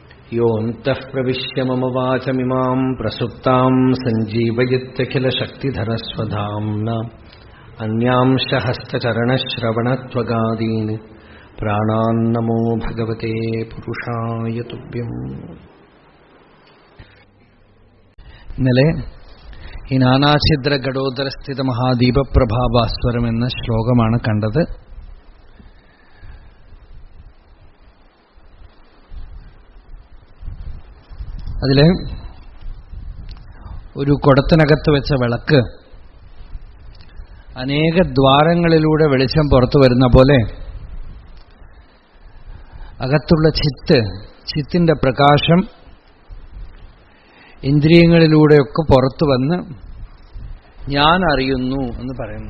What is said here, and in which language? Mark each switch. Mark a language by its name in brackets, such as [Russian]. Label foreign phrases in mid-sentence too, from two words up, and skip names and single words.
[Sanskrit] योऽन्तः प्रविश्य मम वाचमिमां प्रसुप्तां सञ्जीवयत्यखिलशक्तिधरस्वधाम्ना अन्यांश हस्तचरणश्रवणत्वगादीन् प्राणान्नमो भगवते पुरुषाय तुभ्यम्. [Malayalam] ഇന്നലെ ഈ [Sanskrit] नानाछिद्र घटोदरस्थित महादीपप्रभाभास्वरम् [Malayalam] എന്ന ശ്ലോകമാണ് കണ്ടത്. അതില് ഒരു കുടത്തിനകത്ത് വെച്ച വിളക്ക് അനേക ദ്വാരങ്ങളിലൂടെ വെളിച്ചം പുറത്തു വരുന്ന പോലെ അകത്തുള്ള ചിത്തിന്റെ പ്രകാശം ഇന്ദ്രിയങ്ങളിലൂടെയൊക്കെ പുറത്തു വന്ന് ഞാൻ അറിയുന്നു എന്ന് പറയുന്നു.